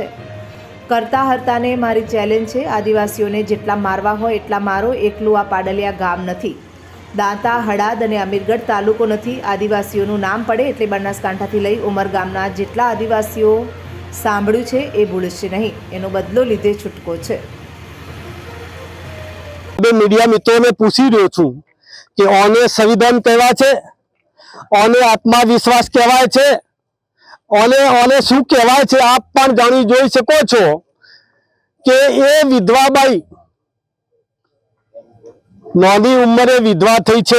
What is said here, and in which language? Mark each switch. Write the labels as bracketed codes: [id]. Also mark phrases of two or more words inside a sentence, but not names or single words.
[gu] કરતા હર્તાને મારી ચેલેન્જ છે। આદિવાસીઓને જેટલા મારવા હોય એટલા મારો। એકલું આ પાડલિયા ગામ નથી, દાંતા, હડાદ અને અમીરગઢ તાલુકો નથી। આદિવાસીઓનું નામ પડે એટલે બનાસકાંઠાથી લઈ ઉમરગામના જેટલા આદિવાસીઓ સાંભળ્યું છે એ ભૂલશે નહીં। એનો બદલો લીધે છૂટકો છે। મીડિયા મિત્રોને પૂછી રહ્યો છું કે એને સંવિધાન કહેવા છે, એને આત્મવિશ્વાસ કહેવાય છે, એને એને શું કહેવાય છે આપ પણ જાણી જોઈ શકો છો કે એ વિધવા બાઈ નાની ઉંમરે વિધવા થઈ છે।